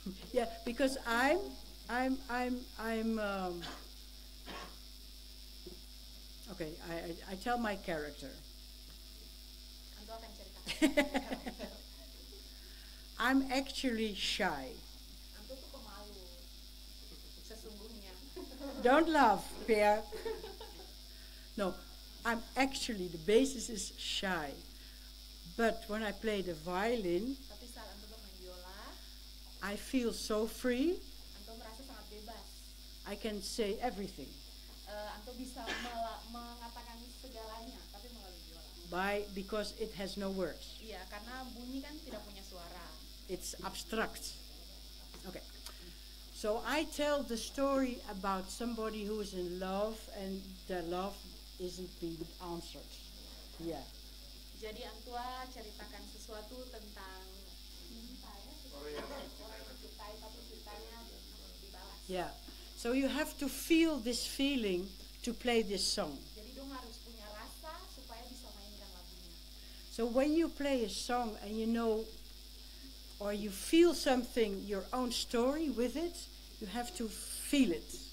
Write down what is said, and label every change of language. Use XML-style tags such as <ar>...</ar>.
<en>Yeah, because okay. I tell my character.</en> <id>Anto akan ceritakan.</id> <en>I'm actually shy.</en> <id>Anto tuh pemalu sesungguhnya.</id> <en>Don't laugh, Pierre. No, I'm actually, the basis is shy. But when I play the violin,</en> <id>Tapi saat Anto bermain biola,</id> <en>I feel so free.</en> <id>Anto merasa sangat bebas.</id> <en>I can say everything</en> <id>Anto bisa mengatakan segalanya, tapi melalui biola.</id> <en>because it has no words.</en> <id>Iya, karena bunyi kan tidak punya suara.</id> <en>It's abstract. Okay. So I tell the story about somebody who is in love and their love isn't being answered. Yeah.</en> <id>Jadi Antua ceritakan sesuatu tentang cinta ya, sesuatu orang yang cintai tapi cintanya belum dibalas.</id> <en>Yeah. So you have to feel this feeling to play this song.</en> <id>Jadi dong harus punya rasa supaya bisa mainkan lagunya.</id> <en>So when you play a song and you know or you feel something, your own story with it, you have to feel it.</en>